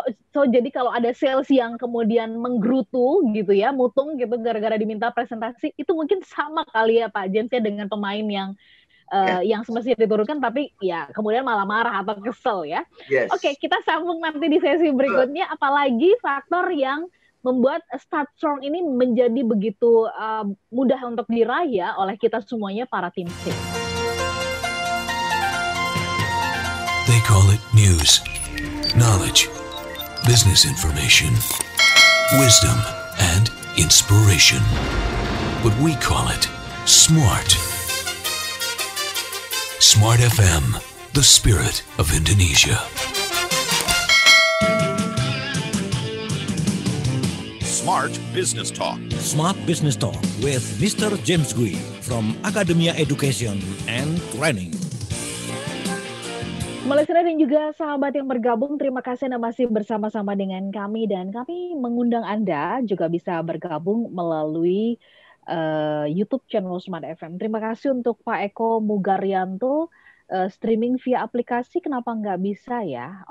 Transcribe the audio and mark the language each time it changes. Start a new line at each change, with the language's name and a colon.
Indonesian: So jadi kalau ada sales yang kemudian menggerutu gitu ya, mutung gitu gara-gara diminta presentasi, itu mungkin sama kali ya Pak James ya dengan pemain yang semestinya diturunkan tapi ya kemudian malah marah atau kesel ya. Oke, kita sambung nanti di sesi berikutnya, apalagi faktor yang membuat Start Strong ini menjadi begitu mudah untuk diraih oleh kita semuanya para tim sales.
English: They call it news, knowledge, business information, wisdom, and inspiration. But we call it smart. Smart FM, the spirit of Indonesia. Smart Business Talk. Smart Business Talk with Mr. James Gui from Academia Education and Training.
Indonesian: Listener dan juga sahabat yang bergabung, terima kasih Anda masih bersama-sama dengan kami, dan kami mengundang Anda juga bisa bergabung melalui YouTube channel Smart FM. Terima kasih untuk Pak Eko Mugaryanto, streaming via aplikasi, kenapa nggak bisa ya?